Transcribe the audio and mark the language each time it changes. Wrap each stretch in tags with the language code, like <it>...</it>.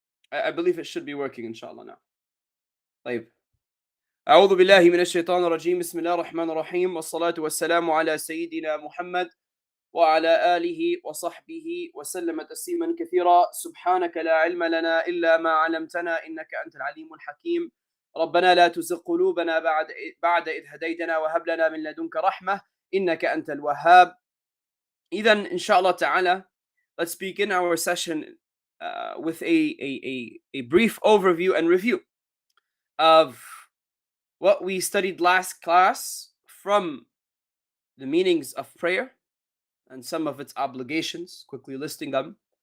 <en>I believe it should be working, inshallah, now.</en> <ar>طيب. أعوذ بالله من الشيطان الرجيم. بسم الله الرحمن الرحيم. والصلاة والسلام على سيدنا محمد وعلى آله وصحبه وسلم تسليما كثيرا. سبحانك لا علم لنا إلا ما علمتنا إنك أنت العليم الحكيم. ربنا لا تزغ قلوبنا بعد إذ هديتنا وهب لنا من لدنك رحمة إنك أنت الوهاب. إذن إن شاء الله تعالى,</ar> <en>let's begin our session with a brief overview and review of what we studied last class from the meanings of prayer and some of its obligations, quickly listing them.</en>